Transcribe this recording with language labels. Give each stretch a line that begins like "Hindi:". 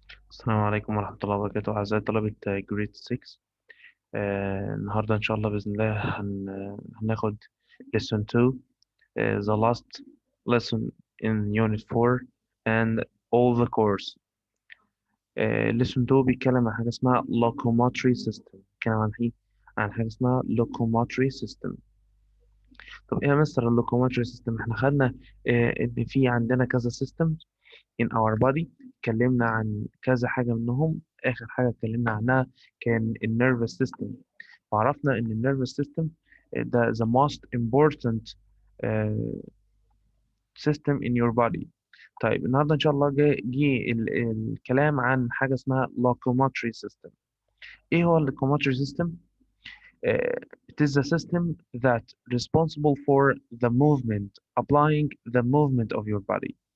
Arabic: السلام عليكم ورحمة الله وبركاته أعزائي طلبة جريد 6. النهاردة إن شاء الله بإذن الله هناخد
English: lesson 2, the last lesson in unit 4 and all the course.
Arabic: lesson 2 بيتكلم عن حاجة اسمها locomotry system. بيتكلم عن إيه؟ عن حاجة اسمها locomotry system. طب إيه يا مستر اللوكوموتري سيستم؟ إحنا خدنا إن في عندنا كذا سيستم
English: in our body.
Arabic: اتكلمنا عن كذا حاجة منهم. آخر حاجة اتكلمنا عنها كان النيرفس سيستم، وعرفنا إن النيرفس سيستم ده
English: the most important uh, system in your body.
Arabic: طيب النهاردة إن شاء الله جه الكلام عن حاجة اسمها locomotory system. إيه هو
English: locomotory system؟ it is the system that responsible for the movement, applying the movement of your body.